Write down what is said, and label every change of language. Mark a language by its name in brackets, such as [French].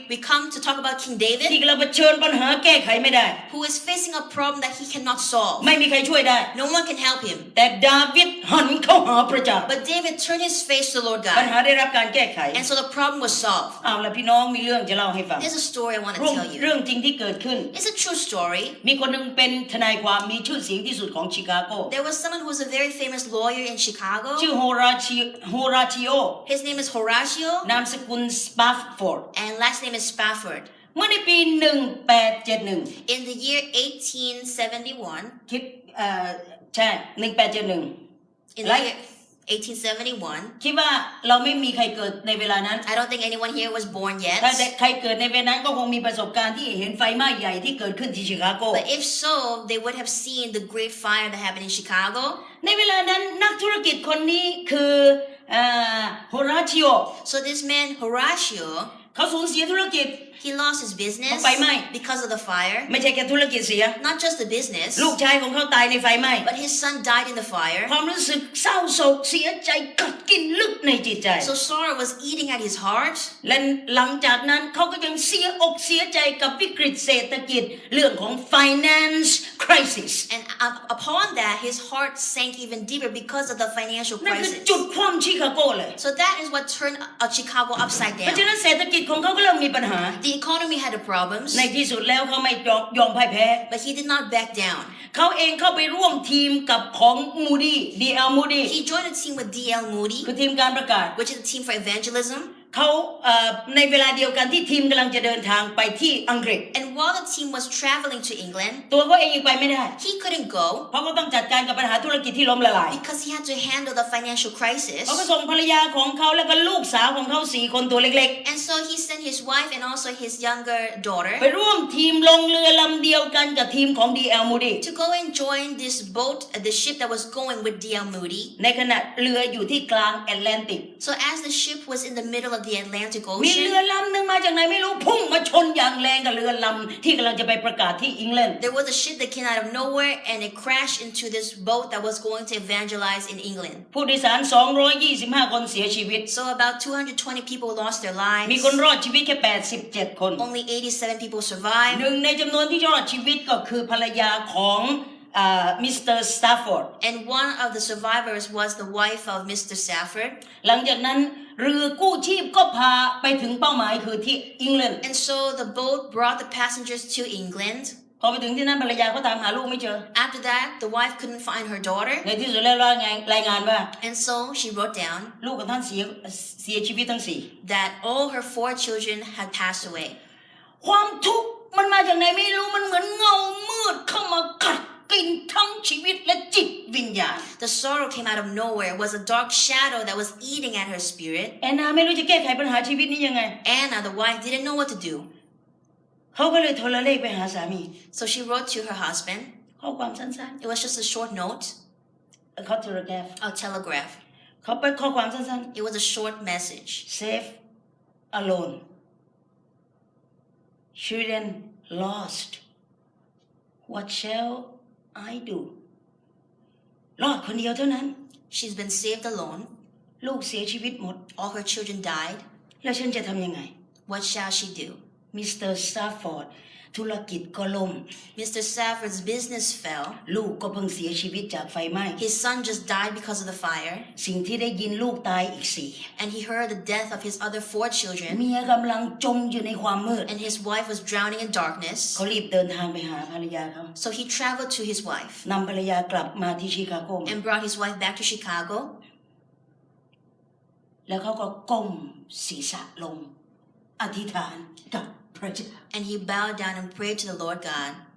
[English] We come to talk about King [Thai] ที่ [English] David, [Thai] เราเผชิญปัญหาแก้ไขไม่ได้ [English] who is facing a problem that he cannot solve. [Thai] ไม่มีใครช่วยได้ [English] No one can help him. [Thai] แต่ดาวิดหันเข้าหาพระเจ้า [English] But David turned his face to the Lord [Thai] ปัญ [English] God. [Thai] หาได้รับการแก้ไข [English] And so the problem was solved. [Thai] เอาละพี่น้องมีเรื่องจะเล่าให้ฟัง [English] There's a story I want to [Thai] เรื่อง [English] tell you. [Thai] เรื่องจริงที่เกิดขึ้น [English] It's a true story. [Thai] มีคนหนึ่งเป็นทนายความมีชื่อเสียงที่สุดของชิคาโก [English] There was someone who was a very famous lawyer in Chicago. [Thai] ชื่อโฮราชิโอ [English] His name is Horatio, [Thai] นามสกุลสปาฟฟอร์ด [English] and last name is Spafford. [Thai] เมื่อในปี1871 [English] In the year 1871, [Thai] คิดใช่1871 [English] in the Like- year 1871, [Thai] คิดว่าเราไม่มีใครเกิดในเวลานั้น [English] I don't think anyone here was born [Thai] ถ้า [English] yet. [Thai] ใครเกิดในเวลานั้นก็คงมีประสบการณ์ที่เห็นไฟไหม้ใหญ่ที่เกิดขึ้นที่ชิคาโก [English] But if so, they would have seen the great fire that happened in Chicago. [Thai] ในเวลานั้นนักธุรกิจคนนี้คือโฮราชิโอ [English] So this man, Horatio, [Thai] เขาสูญเสียธุรกิจ [English] he lost his business [Thai] ไฟไหม้ [English] because of the fire. [Thai] ไม่ใช่แค่ธุรกิจเสีย [English] Not just the business, [Thai] ลูกชายของเขาตายในไฟไหม้ [English] but his son died in the fire. [Thai] ความรู้สึกเศร้าโศกเสียใจกัดกินลึกในจิตใจ [English] So sorrow was eating at his heart. [Thai] และหลังจากนั้นเขาก็ยังเสียอกเสียใจกับวิกฤตเศรษฐกิจเรื่องของ finance crisis [English] And upon that, his heart sank even deeper because of the financial [Thai] นั่นคือ [English] crisis. [Thai] จุดคว่ำชิคาโกเลย [English] So that is what turned Chicago upside [Thai] เพราะฉะ [English] down. [Thai] นั้นเศรษฐกิจของเขาก็เริ่มมีปัญหา [English] The economy had the problems, [Thai] ในที่สุดแล้วเขาไม่ยอมพ่ายแพ้ [English] but he did not back down. [Thai] เขาเองเข้าไปร่วมทีมกับของมูดี้ DL Moody [English] He joined a team with D.L. Moody, [Thai] คือทีมการประกาศ [English] which is a team for evangelism. [Thai] เขาในเวลาเดียวกันที่ทีมกำลังจะเดินทางไปที่อังกฤษ [English] And while the team was traveling to England, [Thai] ตัวเขาเองยังไปไม่ได้ [English] he couldn't go [Thai] เพราะเขาต้องจัดการกับปัญหาธุรกิจที่ล้มละลาย [English] because he had to handle the financial crisis. [Thai] เขาก็ส่งภรรยาของเขาแล้วก็ลูกสาวของเขา4 คนตัวเล็ก [English] And so he sent his wife and also his younger [Thai] ๆ [English] daughter [Thai] ไปร่วมทีมลงเรือลำเดียวกันกับทีมของ DL Moody [English] to go and join this boat, the ship that was going with D.L. Moody. [Thai] ในขณะเรืออยู่ที่กลางแอตแลนติก [English] So as the ship was in the middle of of the Atlantic [Thai] มีเรือ [English] Ocean. [Thai] ลำหนึ่งมาจากไหนไม่รู้พุ่งมาชนอย่างแรงกับเรือลำที่กำลังจะไปประกาศที่อังกฤษ [English] There was a ship that came out of nowhere and it crashed into this boat that was going to evangelize in England. [Thai] ผู้โดยสาร225คนเสียชีวิต [English] So about 220 people lost their [Thai] มี [English] lives. [Thai] คนรอดชีวิตแค่87คน [English] Only 87 people survived. [Thai] หนึ่งในจำนวนที่รอดชีวิตก็คือภรรยาของมิสเตอร์สตาฟฟอร์ด [English] And one of the survivors was the wife of Mr. Safford. [Thai] หลังจากนั้นเรือกู้ชีพก็พาไปถึงเป้าหมายคือที่อังกฤษ [English] And so the boat brought the passengers to England. [Thai] พอไปถึงที่นั่นภรรยาก็ตามหาลูกไม่เจอ [English] After that, the wife couldn't find her daughter. [Thai] ในที่สุดแล้วรายงานว่า [English] And so she wrote down [Thai] ลูกของท่านเสียชีวิตทั้งสี่ [English] that all her 4 children had passed away. [Thai] ความทุกข์มันมาจากไหนไม่รู้มันเหมือนเงามืดเข้ามากัดกินทั้งชีวิตและจิตวิญญาณ [English] The sorrow came out of nowhere. It was a dark shadow that was eating at her spirit. [Thai] แอนนาไม่รู้จะแก้ไขปัญหาชีวิตนี้ยังไง [English] Anna, the wife, didn't know what to do. [Thai] เขาก็เลยโทรเลขไปหาสามี [English] So she wrote to her husband. [Thai] ข้อความสั้น [English] It was just a short note, [Thai] ๆเขาโทรแกรฟ [English] a telegraph. [Thai] เขาไปข้อความสั้น [English] It was a short message. ๆ safe alone children lost what shall I do [Thai] รอดคนเดียวเท่านั้น [English] She's been saved alone. [Thai] ลูกเสียชีวิตหมด [English] All her children died. [Thai] แล้วฉันจะทำยังไง [English] What shall she do? [Thai] มิสเตอร์สตาฟฟอร์ดธุรกิจก็ล่ม [English] Mr. Safford's business fell. [Thai] ลูกก็เพิ่งเสียชีวิตจากไฟไหม้ [English] His son just died because of the fire. [Thai] สิ่งที่ได้ยินลูกตายอีกสี่ [English] And he heard the death of his other 4 children. [Thai] เมียกำลังจมอยู่ในความมืด [English] And his wife was drowning in darkness. [Thai] เขารีบเดินทางไปหาภรรยาเขา [English] So he traveled to his wife [Thai] นำภรรยากลับมาที่ชิคาโก [English] and brought his wife back to Chicago. [Thai] แล้วเขาก็ก้มศีรษะลงอธิษฐานกับพระเจ้า [English] And he bowed down and prayed to the Lord God